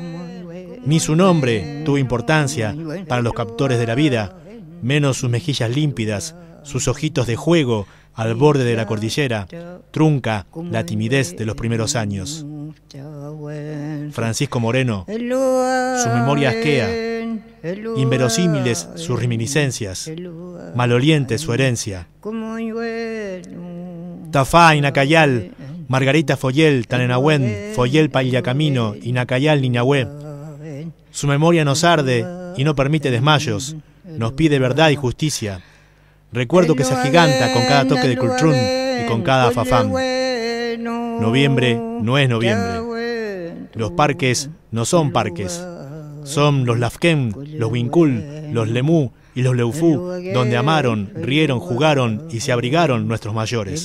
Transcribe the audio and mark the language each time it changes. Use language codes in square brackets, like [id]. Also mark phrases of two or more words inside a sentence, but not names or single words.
[es] Ni su nombre tuvo importancia para los captores de la vida, menos sus mejillas límpidas, sus ojitos de juego al borde de la cordillera, trunca la timidez de los primeros años. Francisco Moreno, su memoria asquea, inverosímiles sus reminiscencias, maloliente su herencia. Tafá, Inacayal, Margarita Foyel, Tanenahuen, Foyel Payacamino, Inacayal, Niñahue. Su memoria nos arde y no permite desmayos, nos pide verdad y justicia. Recuerdo que se agiganta con cada toque de cultrún y con cada fafam. Noviembre no es noviembre. Los parques no son parques. Son los Lafken, los Wincul, los Lemú y los Leufú, donde amaron, rieron, jugaron y se abrigaron nuestros mayores.